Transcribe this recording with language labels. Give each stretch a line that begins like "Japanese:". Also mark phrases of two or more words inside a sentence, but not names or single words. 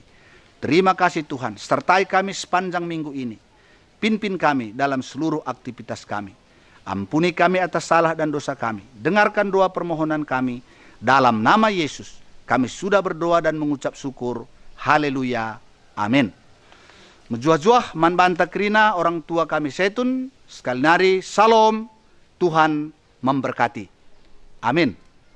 Indonesian: Terima kasih Tuhan, sertai kami sepanjang minggu ini. Pimpin kami dalam seluruh aktivitas kami. Ampuni kami atas salah dan dosa kami. Dengarkan doa permohonan kami. Dalam nama Yesus, kami sudah berdoa dan mengucap syukur. Haleluya. Amin.
Batak Karo: Menjuah-juah man banta kerina orang tua kami Zaitun.
Indonesian: Sekali nari, salam. Tuhan memberkati. Amin.